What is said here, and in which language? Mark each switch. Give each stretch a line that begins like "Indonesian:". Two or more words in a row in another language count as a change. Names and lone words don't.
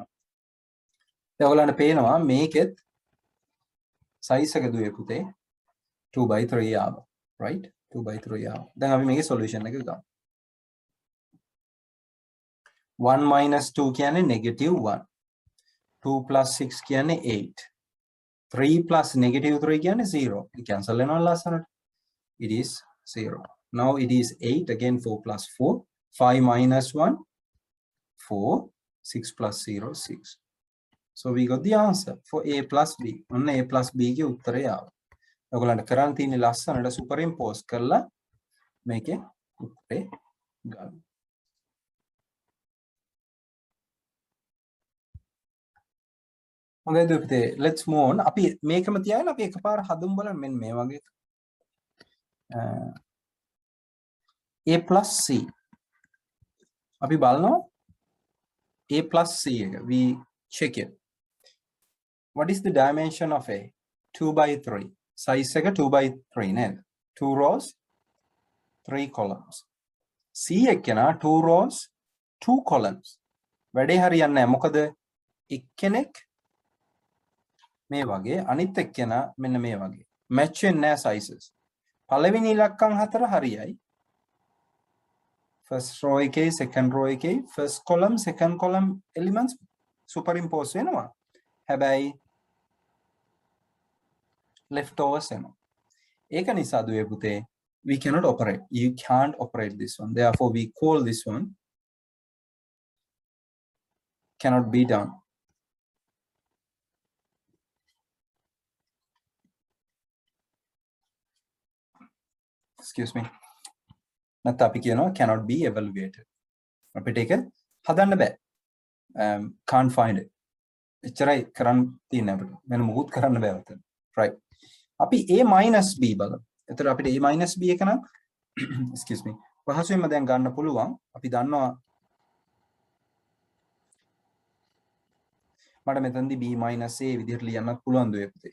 Sinhala: දැන් ඔයාලට පේනවා මේකෙත් size එක දුවේ පුතේ 2/3 ආවා. right? 2/3 ආවා. දැන් අපි මේකේ solution එක ගමු. 1 minus 2 කියන්නේ negative 1. 2 plus 6 කියන්නේ 8. 3 plus negative 3 කියන්නේ 0.
English: It cancel
Sinhala: වෙනවා ලස්සනට.
English: It is 0. Now it is 8. Again 4 plus 4. 5 minus 1. 4. 6 plus 0. 6. So we got the answer for A plus B.
Sinhala: ඔන්න A plus B ගේ උත්තරය ආවා. ඔයගොල්ලන්ට කරන් තියෙන්නේ ලස්සනට superimpose කරලා මේකේ උත්තරේ ගන්න. හොඳයි දුපතේ
English: let's move on.
Sinhala: අපි මේකම තියාගෙන අපි එකපාර හදමු බලන්න මෙන්න මේ වගේ A plus C. අපි බලනවා A plus C එක.
English: We check it. What is the dimension of A?
Sinhala: 2/3. Size එක 2/3 නේද?
English: 2 rows 3 columns. C
Sinhala: එකේනා
English: 2 rows 2 columns.
Sinhala: වැඩේ හරියන්නේ නැහැ. මොකද එක්කෙනෙක් මේ වගේ අනිත් එක්කෙනා මෙන්න මේ වගේ. match වෙන්නේ නැහැ sizes. පළවෙනි ඉලක්කම් හතර හරියයි.
English: first row එකේ second row එකේ first column second column elements superimpose වෙනවා.
Sinhala: හැබැයි leftovers එනවා. ඒක නිසා දුවේ පුතේ
English: we cannot operate. You can't operate this one. Therefore we call this one cannot be done. Excuse me.
Sinhala: නැත්නම් අපි කියනවා
English: cannot be evaluated.
Sinhala: අපිට ඒක හදන්න බෑ.
English: Can't find it.
Sinhala: එච්චරයි කරන්න තියෙන්නේ අපිට. වෙන මොකුත් කරන්න බෑ උතන. Right. අපි A minus B බලමු. එතකොට අපිට A minus B එක නම්
English: excuse me.
Sinhala: පහසුවෙන්ම දැන් ගන්න පුළුවන්. අපි දන්නවා මට මෙතනදී B minus A විදිහට ලියන්නත් පුළුවන් දුවේ පුතේ.